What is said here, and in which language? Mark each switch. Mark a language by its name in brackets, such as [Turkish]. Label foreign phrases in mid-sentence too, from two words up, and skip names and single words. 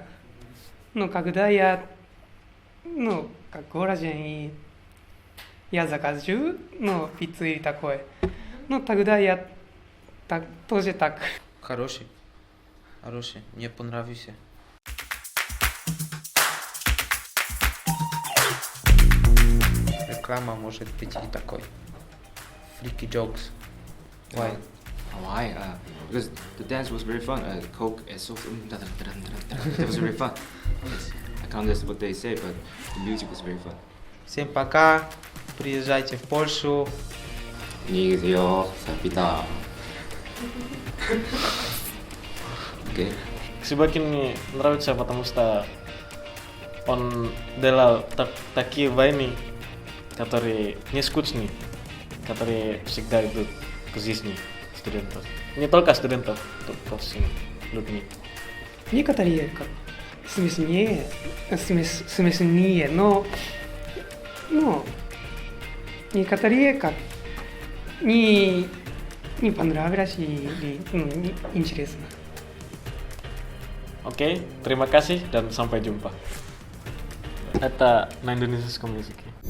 [Russian] Ну, когда я, как голоден, и я закажу, пиццу или такое, тогда я тоже так. Хороший. Мне понравился. Реклама может быть и такой. [English] Freaky jokes. Why? Why? Because the dance was very fun. Coke and so that was very fun. I can't understand what they say, but the music was very fun. [Russian] Всем пока. Приезжайте в Польшу. [Korean] 안녕히 계세요. 삽니다. Okay. [Russian] Шибакин мне нравится, потому что он делал такие войны, которые не скучные, которые всегда идут к жизни студентов. Не только студентов, ко всем людям. Некоторые как смешнее, но некоторые как не понравилось или не интересно. [Indonesian] Oke, terima kasih dan sampai jumpa. [Russian] Это на индонезийском языке.